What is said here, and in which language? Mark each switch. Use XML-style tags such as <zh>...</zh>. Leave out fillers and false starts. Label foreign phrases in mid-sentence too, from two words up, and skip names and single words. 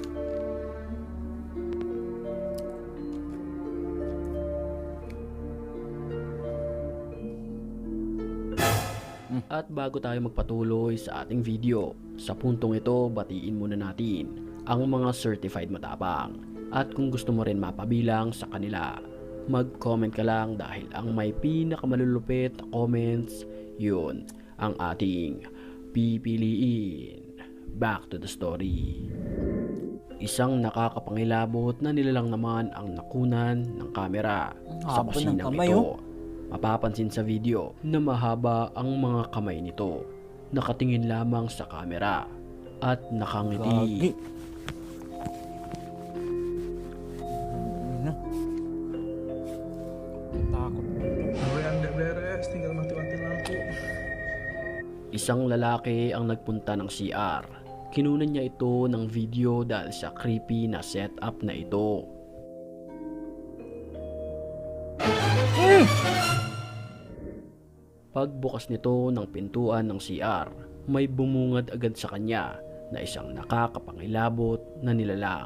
<tl>At bago tayo magpatuloy sa ating video, sa puntong ito batiin muna natin ang mga certified matapang. At kung gusto mo rin mapabilang sa kanila, mag-comment ka lang dahil ang may pinakamalulupit na comments, yun ang ating pipiliin.</tl> <en>Back to the story.</en> <tl>Isang nakakapangilabot na nilalang naman ang nakunan ng kamera sa haba ng kusinang kamay, ito. Mapapansin sa video na mahaba ang mga kamay nito. Nakatingin lamang sa kamera at nakangiti. Gagi. Ano? Takot.</tl> <id>Anda beres, tinggal mati-mati lampu.</id> <tl>Isang lalaki ang nagpunta ng CR. Kinunan niya ito ng video dahil sa creepy na setup na ito. Pagbukas nito ng pintuan ng CR, may bumungad agad sa kanya na isang nakakapangilabot na nilalang.</tl>